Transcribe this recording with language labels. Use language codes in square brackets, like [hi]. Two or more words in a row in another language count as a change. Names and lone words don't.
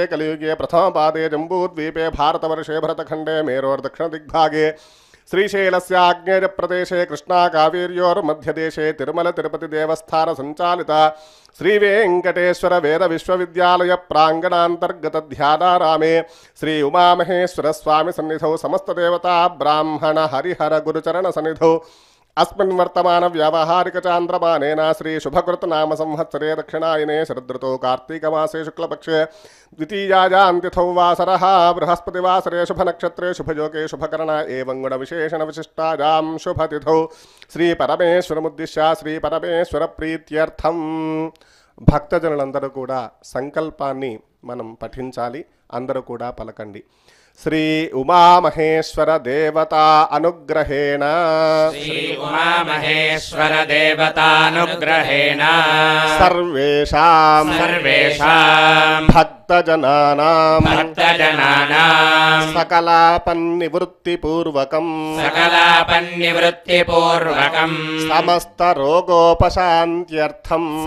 [sa] కలియుగే ప్రథమపాదే జంబూద్వీపే భారతవర్షే భరతఖండే మేరోర్దక్షిణదిగ్భాగే శ్రీశైలస్యాగ్నేయ ప్రదేశే కృష్ణా కావేర్యోర్మధ్యదేశే తిరుమల తిరుపతి దేవస్థాన సంచాలిత శ్రీ వెంకటేశ్వర వేద విశ్వవిద్యాలయ ప్రాంగణాంతర్గత ధ్యానారామే శ్రీ ఉమామహేశ్వర స్వామి సన్నిధౌ సమస్త దేవతా బ్రాహ్మణ హరిహర గురుచరణ సన్నిధౌ अस्मिन् वर्तमान व्यावहारिक चांद्रमानेन श्री शुभकृत नाम संवत्सरे दक्षिणायने शरदृतौ कार्तीकमासे शुक्लपक्षे द्वितीयायां तिथौ वासरः बृहस्पतिवासरे शुभनक्षत्रे शुभयोगे शुभकरण एवं गुणविशेषण विशिष्टायां शुभतिथौ श्री परमेश्वरमुद्दिश्य श्री परमेश्वर प्रीत्यर्थं [te] భక్తజనులందరూ కూడా సంకల్పాన్ని మనం పఠించాలి. అందరూ కూడా పలకండి. [sa] శ్రీ ఉమామహేశ్వర దేవతా అనుగ్రహేణ శ్రీ ఉమామహేశ్వర దేవతానుగ్రహేణ సర్వేషాం భక్తజనానాం సకలాపన్నివృత్తిపూర్వకం సమస్త రోగోపశాంత్యర్థం